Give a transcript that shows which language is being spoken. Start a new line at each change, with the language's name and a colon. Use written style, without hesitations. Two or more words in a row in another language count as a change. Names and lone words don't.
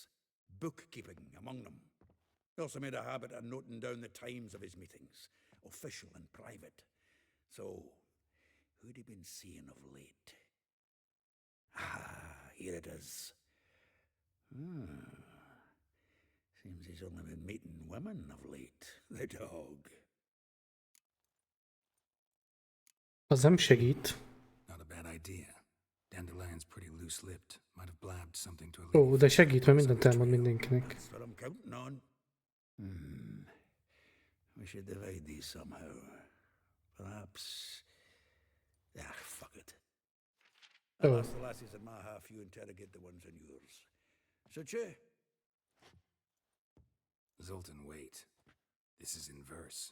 English: Bookkeeping among them. He also made a habit of noting down the times of his meetings, official and private. So, who'd he been seeing of late? Ah, here it is. Seems he's only been meeting women of late, the dog.
Hungarian: Az nem segít.
English: Not a bad idea. Dandelion's pretty loose-lipped. Might have blabbed something to a
Hungarian: Ó, de segít, mert mindent elmond mindenkinek.
English: That's what I'm counting on. We should divide these somehow. Perhaps... fuck it. I'll ask the lassies in my half, you interrogate the ones in yours. Suche? Zoltan, wait. This is in verse.